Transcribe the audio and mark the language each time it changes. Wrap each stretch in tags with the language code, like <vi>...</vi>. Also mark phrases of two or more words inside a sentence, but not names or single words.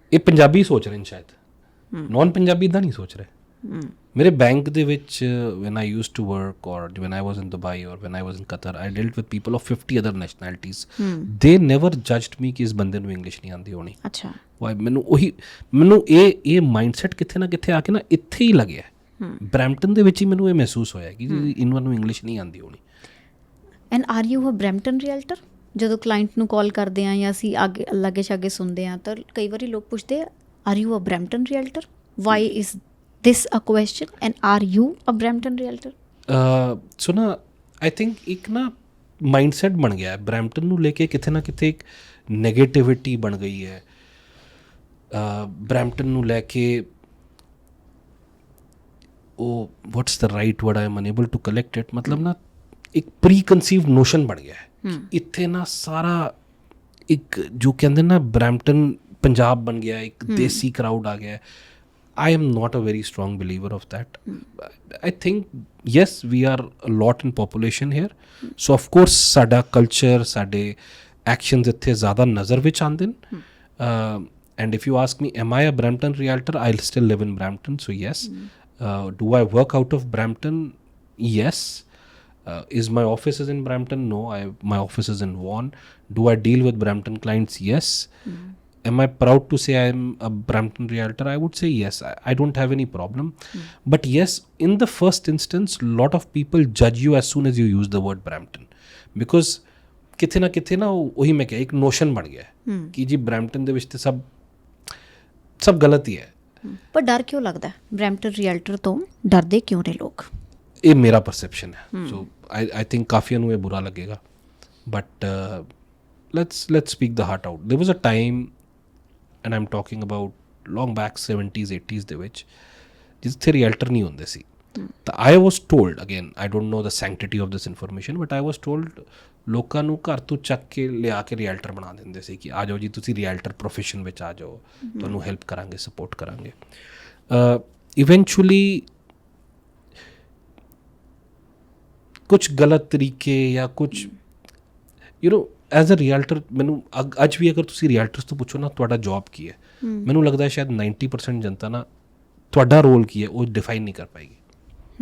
<pa>ਇਹ ਪੰਜਾਬੀ ਸੋਚ ਰਹੇ ਨੇ ਸ਼ਾਇਦ, ਨੌਨ ਪੰਜਾਬੀ ਇੱਦਾਂ ਨਹੀਂ ਸੋਚ ਰਹੇ. ਮੇਰੇ ਬੈਂਕ ਦੇ ਵਿੱਚ</pa> <en>when I used to work or when I was in Dubai or when I was in Qatar, I dealt with people of 50 other nationalities. They never judged me</en> <pa>ਕਿ ਇਸ ਬੰਦੇ ਨੂੰ ਇੰਗਲਿਸ਼ ਨਹੀਂ ਆਉਂਦੀ ਹੋਣੀ. ਅੱਛਾ. ਮੈਨੂੰ ਇਹ ਮਾਈਂਡਸੈਟ ਕਿੱਥੇ ਨਾ ਕਿੱਥੇ ਆ ਕੇ ਨਾ ਇੱਥੇ ਹੀ ਲੱਗਿਆ. ਬਰੈਂਪਟਨ ਦੇ ਵਿੱਚ ਹੀ ਮੈਨੂੰ ਇਹ ਮਹਿਸੂਸ ਹੋਇਆ ਕਿ ਇਹਨਾਂ ਨੂੰ ਇੰਗਲਿਸ਼ ਨਹੀਂ ਆਉਂਦੀ ਹੋਣੀ.</pa> <en>and are you a Brampton realtor?</en> <pa>ਜਦੋਂ ਕਲਾਇੰਟ ਨੂੰ ਕਾਲ ਕਰਦੇ ਹਾਂ ਜਾਂ ਅਸੀਂ ਅੱਗੇ ਲਾਗੇ ਛਾਗੇ ਸੁਣਦੇ ਹਾਂ ਤਾਂ ਕਈ ਵਾਰੀ ਲੋਕ ਪੁੱਛਦੇ ਆ,</pa> <en>are you a Brampton realtor? why is this a question and are you a Brampton realtor?</en> <pa>So na</pa> <en>I think</en> <pa>ਇੱਕ ਨਾ ਮਾਈਂਡਸੈਟ ਬਣ ਗਿਆ ਹੈ ਬਰੈਂਪਟਨ ਨੂੰ ਲੈ ਕੇ, ਕਿਤੇ ਨਾ ਕਿਤੇ ਇੱਕ ਨੈਗੇਟਿਵਿਟੀ ਬਣ ਗਈ ਹੈ ਬਰੈਂਪਟਨ ਨੂੰ ਲੈ ਕੇ.</pa> <en>ਉਹ what's the right word, I am unable to collect it,</en> <pa>ਮਤਲਬ ਨਾ ਇੱਕ</pa> <en>preconceived notion</en> <pa>ਬਣ ਗਿਆ ਹੈ ਇੱਥੇ ਨਾ ਸਾਰਾ. ਇੱਕ ਜੋ ਕਹਿੰਦੇ ਨਾ ਬਰੈਂਪਟਨ ਪੰਜਾਬ ਬਣ ਗਿਆ, ਇੱਕ ਦੇਸੀ ਕਰਾਊਡ ਆ ਗਿਆ.</pa> <en>I am not a very strong believer of that. I think, yes, we are a lot in population here. So, of course, sada culture,</en> <pa>ਸਾਡੇ actions ਇੱਥੇ ਜ਼ਿਆਦਾ ਨਜ਼ਰ ਵਿੱਚ ਆਉਂਦੇ ਨੇ.</pa> <en>And if you ask me, am I a Brampton realtor? I'll still live in Brampton, so yes. Do I work out of Brampton? Yes. Is my office is in Brampton? No, my office is in Vaughan. Do I deal with Brampton clients? Yes. Am I proud to say I am a Brampton realtor? I would say yes. I don't have any problem. But yes, in the first instance, lot of people judge you as soon as you use the word Brampton.</en> <pa>Because ਕਿਤੇ ਨਾ ਉਹੀ ਮੈਂ ਕਿਹਾ ਇੱਕ ਨੋਸ਼ਨ ਬਣ ਗਿਆ ਕਿ ਜੀ ਬਰੈਂਪਟਨ ਦੇ ਵਿੱਚ ਤੇ ਸਭ ਗਲਤ ਹੀ ਹੈ. ਪਰ ਡਰ ਕਿਉਂ ਲੱਗਦਾ ਬਰੈਂਪਟਨ ਰੀਅਲਟਰ ਤੋਂ? ਡਰਦੇ ਕਿਉਂ ਨੇ ਲੋਕ? ਇਹ ਮੇਰਾ ਪਰਸੈਪਸ਼ਨ ਹੈ.</pa> <en>so I think</en> <pa>ਕਾਫੀਆਂ ਨੂੰ ਇਹ ਬੁਰਾ ਲੱਗੇਗਾ.</pa> <en>ਬਟ let's speak the heart out. There was a time, and I'm talking about long back 70s 80s</en> <pa>ਦੇ ਵਿੱਚ ਜਿੱਥੇ ਰੀਅਲਟਰ ਨਹੀਂ ਹੁੰਦੇ ਸੀ. ਤਾਂ</pa> <en>I was told, again I don't know the sanctity of this information, but I was told</en> <pa>ਲੋਕਾਂ ਨੂੰ ਘਰ ਤੋਂ ਚੱਕ ਕੇ ਲਿਆ ਕੇ ਰੀਅਲਟਰ ਬਣਾ ਦਿੰਦੇ ਸੀ ਕਿ ਆ ਜਾਓ ਜੀ ਤੁਸੀਂ</pa> <en>realtor profession</en> <pa>ਵਿੱਚ ਆ ਜਾਓ, ਤੁਹਾਨੂੰ ਹੈਲਪ ਕਰਾਂਗੇ, ਸਪੋਰਟ ਕਰਾਂਗੇ. ਇਵੈਂਚੁਅਲੀ ਕੁਛ ਗਲਤ ਤਰੀਕੇ ਜਾਂ ਕੁਛ</pa> <en>as a realtor</en> <pa>ਮੈਨੂੰ ਅੱਜ ਵੀ ਅਗਰ ਤੁਸੀਂ ਰੀਅਲਟਰਸ ਤੋਂ ਪੁੱਛੋ ਨਾ ਤੁਹਾਡਾ ਜੌਬ ਕੀ ਹੈ, ਮੈਨੂੰ ਲੱਗਦਾ ਸ਼ਾਇਦ 90% ਜਨਤਾ ਨਾ ਤੁਹਾਡਾ ਰੋਲ ਕੀ ਹੈ ਉਹ ਡਿਫਾਈਨ ਨਹੀਂ ਕਰ ਪਾਏਗੀ.</pa>